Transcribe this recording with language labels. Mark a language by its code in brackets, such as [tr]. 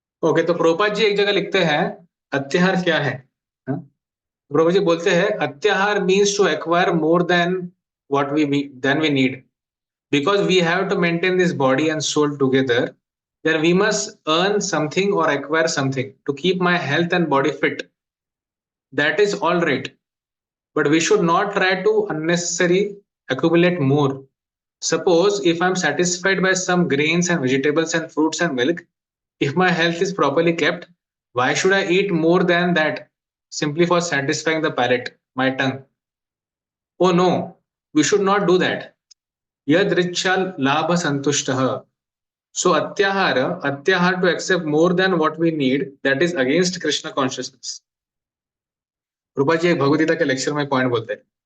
[hi] Okay, तो प्रोपात जी एक जगह लिखते हैं अत्याहार क्या है। हाँ? [en] Prabhu ji [hi] बोलते हैं [en] अत्याहार means to acquire more than what we need, because we have to maintain this body and soul together, then we must earn something or acquire something to keep my health and body fit. That is all right, but we should not try to unnecessary accumulate more. Suppose if I'm satisfied by some grains and vegetables and fruits and milk, if my health is properly kept, why should I eat more than that simply for satisfying the palate, my tongue? Oh no, we should not do that. [sa] Yad richa labha santushtah. [en] So atyahar to accept more than what we need, that is against Krishna consciousness. [hi] रूपा जी एक भगवदगीता के lecture में point बोलते हैं।